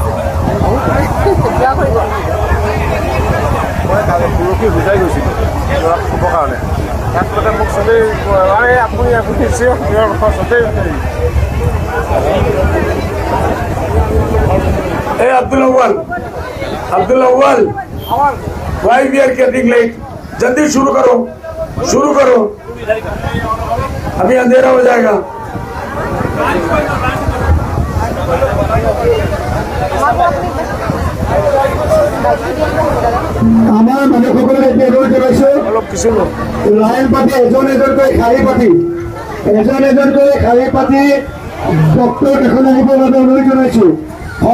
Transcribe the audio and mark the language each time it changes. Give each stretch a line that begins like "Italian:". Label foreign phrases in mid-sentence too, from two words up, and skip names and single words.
Assamese: মই কালি পৰহি বুজাই গৈছিলোঁ ক'বৰ কাৰণে। তাৰপিছতে মোক চবেই আপুনি চবেই
Hindi: ए अब्दुल अव्वल,
English: why we are getting late?
Hindi: जल्दी शुरू करो। अभी अंधेरा हो जाएगा।
Assamese: আমাৰ মানুহসকলে এতিয়া অনুৰোধ জনাইছো, অলপ কিছু লোক লাইন পাতি এজন এজনকৈ শাৰী পাতি ডক্টৰ এখন আহিবৰ বাবে অনুৰোধ জনাইছো।